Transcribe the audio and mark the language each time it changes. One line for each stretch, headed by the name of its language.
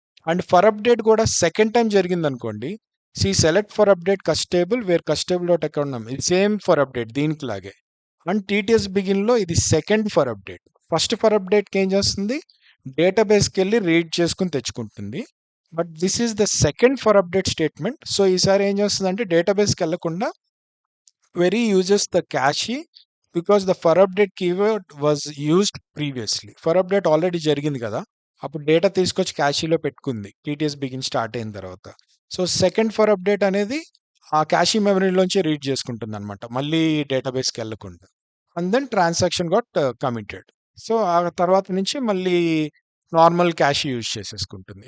Telugu: And for update కూడా second time జరిగింది అనుకోండి, select for update కస్టేబుల్ wear కస్టేబుల్ dot account, ఇది సేమ్ ఫర్ అప్డేట్ దీనికి లాగే. అండ్ టీటీఎస్ బిగిన్లో ఇది second for update. First for అప్డేట్కి ఏం చేస్తుంది, డేటాబేస్కి వెళ్ళి రీడ్ చేసుకుని తెచ్చుకుంటుంది.
English: But this is the second for update statement.
Telugu: So ఈసారి ఏం చేస్తుంది అంటే డేటాబేస్కి వెళ్ళకుండా
English: query uses the cache because the for update keyword was used previously.
Telugu: For update already జరిగింది కదా, అప్పుడు డేటా తీసుకొచ్చి క్యాషీలో పెట్టుకుంది టీటీఎస్ బిగిన్ స్టార్ట్ అయిన తర్వాత. సో సెకండ్ ఫర్ అప్డేట్ అనేది ఆ క్యాషీ మెమరీలోంచి రీడ్ చేసుకుంటుంది అనమాట, మళ్ళీ డేటాబేస్కి వెళ్ళకుండా.
English: And then transaction got committed.
Telugu: So ఆ తర్వాత నుంచి మళ్ళీ నార్మల్ క్యాష్ యూజ్ చేసేసుకుంటుంది.